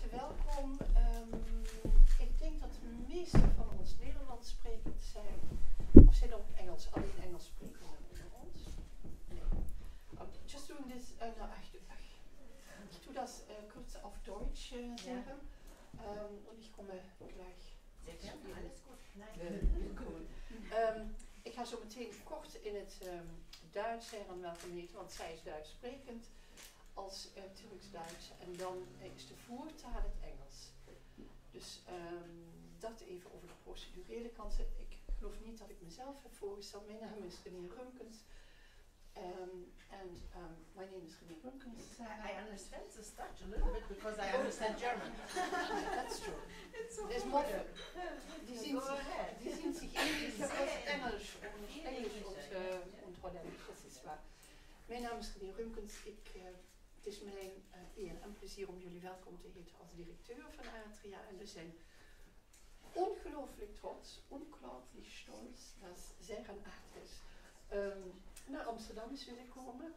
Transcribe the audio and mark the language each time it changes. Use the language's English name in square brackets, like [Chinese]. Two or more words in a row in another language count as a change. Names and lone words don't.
[Dutch] welkom. Ik denk dat de meeste van ons Nederlands sprekend zijn. Of zijn er ook alleen Engels sprekenden onder ons? Nee. [English] Just doing this, [German] ich tue das kurz auf Deutsch sagen. Und ich komme gleich. [Dutch] Ja, alles goed. Ik ga zo meteen kort in het Duits zeggen welkom heten, want zij is Duits sprekend als Turks-Duits en dan is de voertaal het Engels. Dus dat even over de procedurele kanten. Ik geloof niet dat ik mezelf heb voorgesteld. Mijn naam is René Rumkens. [English] My name is René Rumkens. I understand the Dutch a little bit because I understand German. That's true. It's so There's more. [German] Die zien sich ähnlich aus Englisch und Holländisch, das ist waar. [Dutch] Mijn naam is René Rumkens. Het is mijn eer en plezier om jullie welkom te heten als directeur van Atria. En we zijn ongelooflijk trots, ongelooflijk stolz dat Seyran Ateş naar Amsterdam is willen komen.